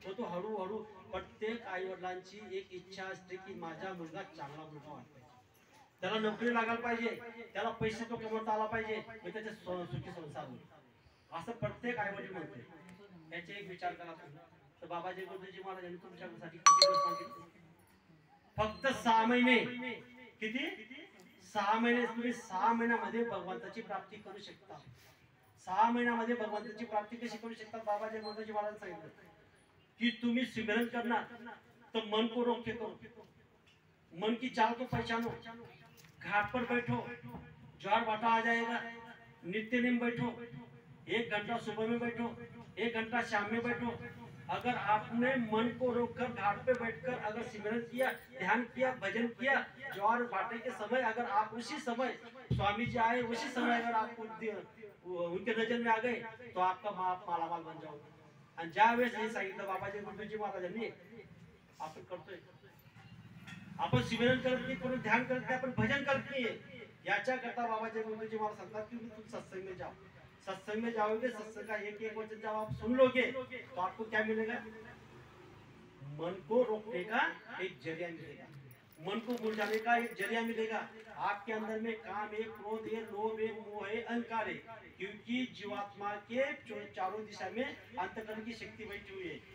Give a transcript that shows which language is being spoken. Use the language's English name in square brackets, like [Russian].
[Marathi] तो हळूहळू प्रत्येक आई वडिलांची एक इच्छा असते की माझा मुलगा चांगला मुलगा व्हायला पाहिजे, त्याला नोकरी लागायला पाहिजे, त्याला पैसे तो कमवता आला पाहिजे, मग त्याचे सुखी संसार होईल, असं प्रत्येक आई वडील म्हणते. याचे एक विचार करा तुम्ही. तर बाबाजी गुरुजी महाराजांनी तुमच्यासाठी किती दिवस सांगितले? फक्त 6 महिने. किती? 6 महिने. तुम्ही 6 महिन्यामध्ये भगवंताची प्राप्ती करू शकता. 6 महिन्यामध्ये भगवंताची प्राप्ती कशी करू शकता? बाबाजी गुरुजी महाराज सांगितलं की तुम्ही सिमरन करणार [Hindi] तो मन को रोक के करो, मन की चाल को पहचानो, घाट पर बैठो, ज्वार भाटा आ जाएगा, नित्य नेम बैठो, 1 घंटा सुबह में बैठो, 1 घंटा शाम में बैठो. अगर आपने मन को रोककर घाट पे बैठकर अगर सिमरन किया, ध्यान किया, भजन किया, ज्वार भाटे के समय अगर आप उसी समय स्वामी जी आए, उसी समय अगर आप उनके नजर में आ गए तो आपका मालामाल बन जाओगे. [Marathi] आणि ज्या वेळेस हे सांगितलं बाबाजी गुरुजी महाराजांनी, आपण करतोय, आपण सिमरन करत नाही, कोणी ध्यान करत नाही, आपण भजन करत नाही. याच्या करता बाबाजी गुरुजी महाराज सांगतात की [Hindi] तुम सत्संग में जाओ. सत्संग में जाओगे, सत्संग का एक एक वचन जब आप सुन लोगे तो आपको क्या मिलेगा? मन को रोकने का एक जरिया मिलेगा, मन को मुरझाने का एक जरिया मिलेगा. आपके अंदर में काम है, क्रोध है, लोभ है, मोह है, अहंकार है, क्योंकि जीवात्मा के चारों दिशा में अंतकरण की शक्ति बैठी हुई है.